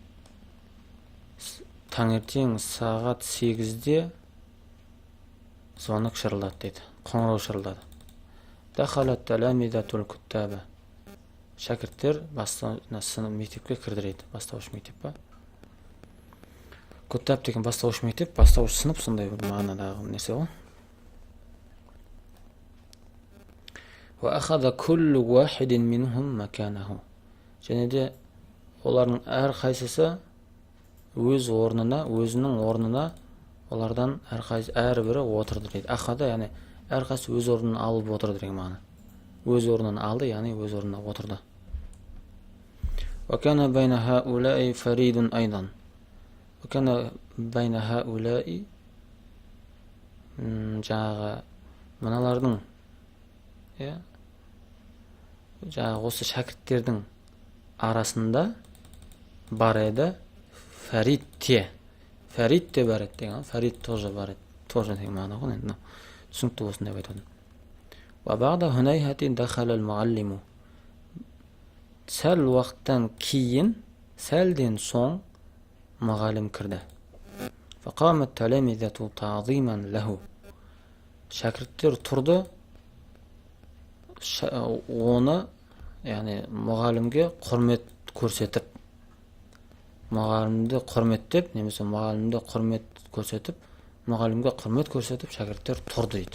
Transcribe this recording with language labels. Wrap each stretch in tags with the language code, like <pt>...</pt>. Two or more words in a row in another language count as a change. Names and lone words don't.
<kk>Таңертең сағат 8-де звонок шырылдады дейді. Қоңырау шырылдады.</kk> <ar>دخلت التلامذة الكتاب.</ar> <kk>Шәкірттер мектепке кірдіреді. Бастауыш мектеп па? Куттаб деген бастауыш мектеп, бастауыш сынып, сондай бір мағынадағы нәрсе ғой.</kk> <ar>وأخذ كل واحد منهم مكانه.</ar> <kk>Және де олардың әр қайсысы өз орнына, өзінің орнына олардан әрбірі отырды дейді. Ахада, яғни әр қайсысы өз орнын алып отырды деген мағына. Өз орнын алды, яғни өз орнына отырды.</kk> <ar>وكان بين هؤلاء فريد أيضا. وكان بين هؤلاء</ar> <kk>жаңағы мыналардың, жаңағы осы шәкірттердің арасында бар еді Фарид те бар еді деген. Фарид тоже бар еді. Тоже деген мағына ғой. Енді түсінікті болсын деп айтады.</kk> <ar>وبعد هنيهة دخل المعلم.</ar> <kk>Сәл уақыттан кейін, сәлден соң мұғалім кірді.</kk> <ar>فقامت التلامذة تعظيما له.</ar> <kk>Шәкірттер тұрды, оны, яғни мұғалімге құрмет көрсетіп, мұғалімді құрметтеп, немесе мұғалімді құрмет көрсетіп, шәкірттер тұрды дейді.</kk>